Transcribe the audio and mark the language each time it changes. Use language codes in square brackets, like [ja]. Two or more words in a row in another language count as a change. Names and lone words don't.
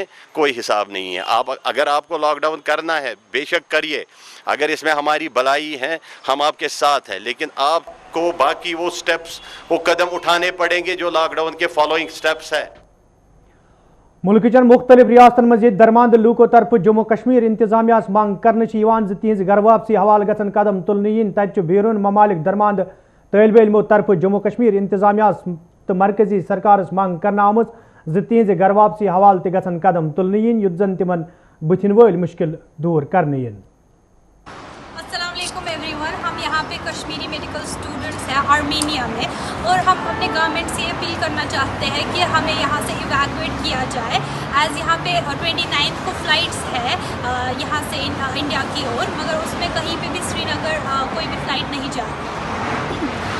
[ur] کوئی حساب نہیں ہے. اگر آپ کو لاک ڈاؤن کرنا ہے بے شک کریے, اگر اس میں ہماری بھلائی ہے ہم آپ کے ساتھ ہیں, لیکن آپ کو باقی وہ سٹیپس, وہ قدم اٹھانے پڑیں گے جو لاک ڈاؤن کے [en] following steps [ur] ہیں. [ks] ملک چن مختلف ریاستن مز درماند لوکو طرف جموں کشمیر انتظامیہ منگ کرنے تہذ گھر واپسی حوالہ گھن قدم تلنہ ین. تت بیرون ممالک درماند طالب علموں طرف جموں کشمیر انتظامیہ تو مرکزی سرکارس منگ کرنا آمژ تہذ گھر واپسی حوالہ تہ گھن قدم تلنہ ین یُتھ زن تمن بتھن ول مشکل دور کرنے ین. [ar] السلام علیکم [en] every one. [ur] ہم یہاں پہ کشمیری [en] medical students [ur] ہیں آرمینیا میں, اور ہم اپنے گورنمنٹ سے اپیل کرنا چاہتے ہیں کہ ہمیں یہاں سے ایویکویٹ کیا جائے. ایز یہاں پہ 29 کو فلائٹس ہے یہاں سے انڈیا کی اور, مگر اس میں کہیں پہ بھی سری نگر کوئی بھی فلائٹ نہیں جا رہی.